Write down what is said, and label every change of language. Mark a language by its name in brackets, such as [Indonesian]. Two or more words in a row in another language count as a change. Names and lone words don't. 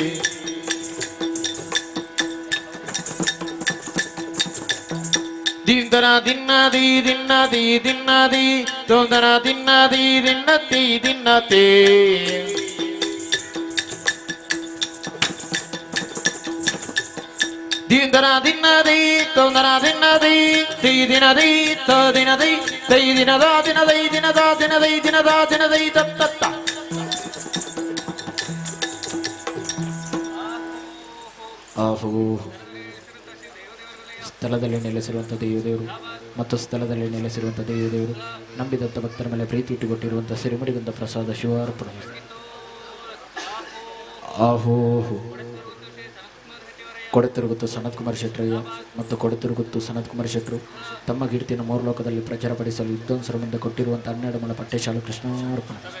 [Kannada] ದಿಂದ ದಿಂದನ ದಿನ್ನದಿ ದಿನ್ನದಿ ದಿನ್ನದಿ ತೊಂದನ ದಿನ್ನದಿ ದಿನ್ನತಿ ದಿನ್ನತೆ ದಿಂದನ ದಿನ್ನದಿ ತೊಂದನ ದಿನ್ನದಿ ತಿ ದಿನದಿ ತ ದಿನದಿ ತೈ ದಿನದ ದಿನದೈ ದಿನದ ದಿನದೈ ದಿನದ ದಿನದೈ ತತ್ತ ಆಹೋ ಸ್ಥಳದಲ್ಲಿ ನೆಲೆಸಿರುವಂಥ ದೇವರು ಮತ್ತು ಸ್ಥಳದಲ್ಲಿ ನೆಲೆಸಿರುವಂಥ ದೇವರು ನಂಬಿದಂಥ ಭಕ್ತರ ಮೇಲೆ ಪ್ರೀತಿ ಇಟ್ಟುಕೊಟ್ಟಿರುವಂಥ ಸಿರಿಮಡಿಗಂಧ ಪ್ರಸಾದ ಶಿವಾರ್ಪಣ. ಆಹೋ ಕೊಡತಿರುಗುತ್ತು ಸನತ್ ಕುಮಾರ್ ಶೆಟ್ಟರಯ್ಯ ಮತ್ತು ಕೊಡತಿರುಗುತ್ತು ಸನತ್ ಕುಮಾರ್ ಶೆಟ್ಟರು ತಮ್ಮ ಕೀರ್ತಿಯನ್ನು ಮೂರು ಲೋಕದಲ್ಲಿ ಪ್ರಚಾರಪಡಿಸಲು ವಿದ್ವಾಂಸರ ಮುಂದೆ ಕೊಟ್ಟಿರುವಂಥ 12 ಮೊಳ ಪಟ್ಟೆಶಾಲು ಕೃಷ್ಣಾರ್ಪಣ.